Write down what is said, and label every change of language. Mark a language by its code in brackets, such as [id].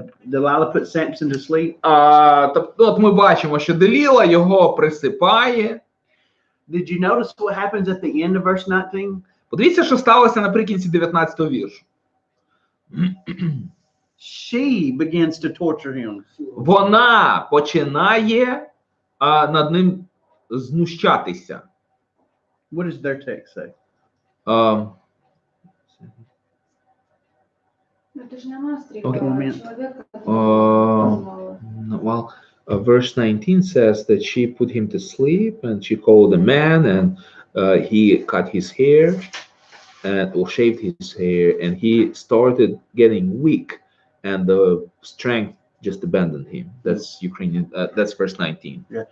[en] Delilah put Samson to sleep. [uk] Тобто, от ми бачимо, що Деліла його присипає. [en] Did you notice what happens at the end of verse 19? [uk] Подивіться, що сталося наприкінці 19-го віршу. [en] She begins to torture him. [uk] Вона починає над ним знущатися. [en] What does their text say? [ru] Ну, это же не она [en] Okay. [ru] стригла, человек, который [en] Well, verse 19 says that she put him to sleep and she called a man and he cut his hair or shaved his hair and he started getting weak and the strength just abandoned him. That's Ukrainian. That's verse 19.